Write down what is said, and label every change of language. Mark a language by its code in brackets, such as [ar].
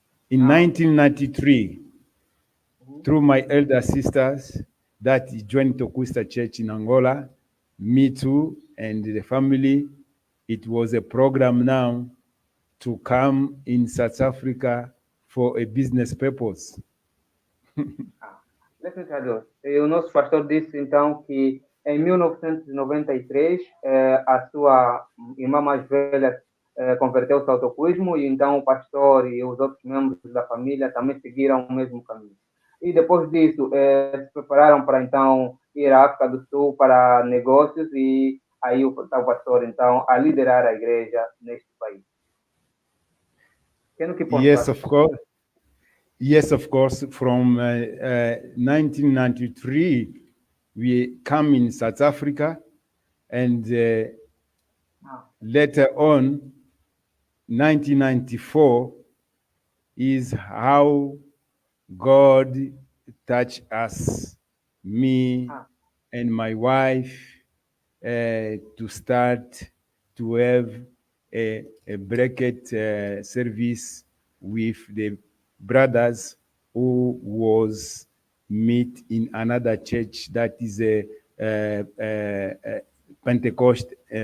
[en] In 1993, through my elder sisters that joined Tokwista Church in Angola, me too, and the family, it was a program now to come in South Africa for a business purpose. [pt] Deixa-me o nosso pastor disse então que em 1993 a sua irmã mais velha converteu-se ao tocuismo, e então o pastor e os outros membros da família também seguiram o mesmo caminho. E depois disso se prepararam para então ir à África do Sul para negócios, e aí o pastor então a liderar a igreja neste país. [en] Yes, of course. Yes, of course. From 1993, we come in South Africa, and later on, 1994 is how God touched us, me and my wife, to start to have a bracket service with the brothers who was meet in another church that is a Pentecost